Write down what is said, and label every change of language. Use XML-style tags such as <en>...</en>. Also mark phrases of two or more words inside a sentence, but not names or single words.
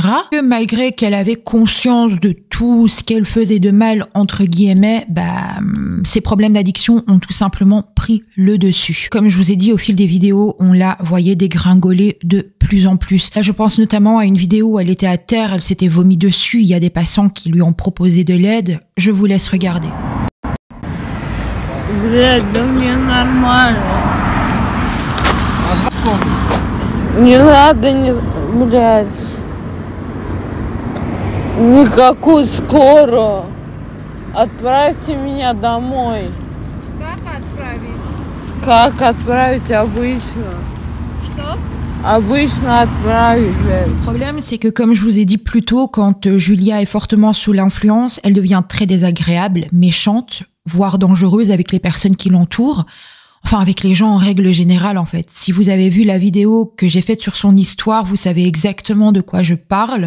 <fr>Que malgré qu'elle avait conscience de tout ce qu'elle faisait de mal, entre guillemets, ses problèmes d'addiction ont tout simplement pris le dessus. Comme je vous ai dit, au fil des vidéos, on la voyait dégringoler de plus en plus. Là, je pense notamment à une vidéo où elle était à terre, elle s'était vomi dessus, il y a des passants qui lui ont proposé de l'aide. Je vous laisse regarder.</fr> <ru>Блядь, да мне нормально. Не надо, блядь. Никакую скорую. Отправьте меня домой. Как отправить? Как отправить обычно? Что? Обычно отправить, блядь.</ru> <fr>Le problème, c'est que comme je vous ai dit plus tôt, quand Julia est fortement sous l'influence, elle devient très désagréable, méchante, voire dangereuse avec les personnes qui l'entourent. Enfin, avec les gens en règle générale, en fait. Si vous avez vu la vidéo que j'ai faite sur son histoire, vous savez exactement de quoi je parle.</fr>